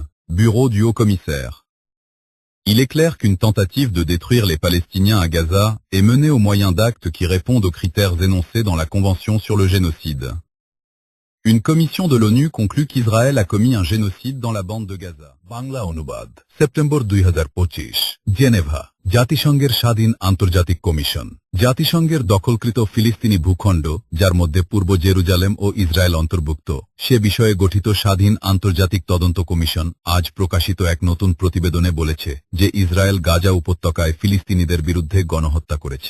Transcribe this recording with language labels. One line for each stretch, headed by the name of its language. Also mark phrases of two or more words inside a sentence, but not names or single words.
French: Bureau du Haut-Commissaire. Il est clair qu'une tentative de détruire les Palestiniens à Gaza est menée au moyen d'actes qui répondent aux critères énoncés dans la Convention sur le génocide. Une commission de l'ONU conclut qu'Israël a commis un génocide dans la bande de Gaza.
Bangla: Bangla অনুবাদ সেপ্টেম্বর 2025 জেনেভা জাতিসংঘের স্বাধীন আন্তর্জাতিক কমিশন জাতিসংঘের দখলকৃত ফিলিস্তিনি ভূখণ্ড যার মধ্যে পূর্ব জেরুজালেম ও ইসরায়েল অন্তর্ভুক্ত সে বিষয়ে গঠিত স্বাধীন আন্তর্জাতিক তদন্ত কমিশন আজ প্রকাশিত এক নতুন প্রতিবেদনে বলেছে যে ইসরায়েল গাজা উপত্যকায় ফিলিস্তিনিদের বিরুদ্ধে গণহত্যা করেছে।